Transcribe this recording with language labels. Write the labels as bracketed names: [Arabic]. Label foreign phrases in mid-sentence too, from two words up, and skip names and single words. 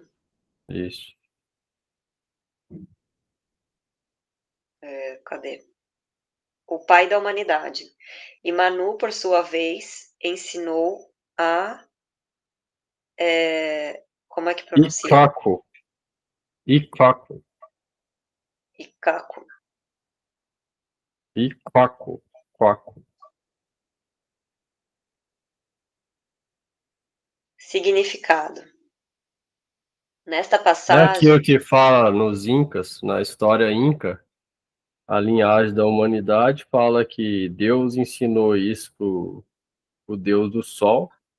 [Portuguese] Isso. Cadê? O pai da humanidade. E Manu, por sua vez, ensinou a... como é que pronuncia? Ikvaku. Ikvaku. Ikaku. Ikvaku. Quaku. Significado. Nesta É passagem, aquilo que fala nos Incas, na história Inca, a linhagem da humanidade fala que Deus ensinou isso pro o Deus do Sol.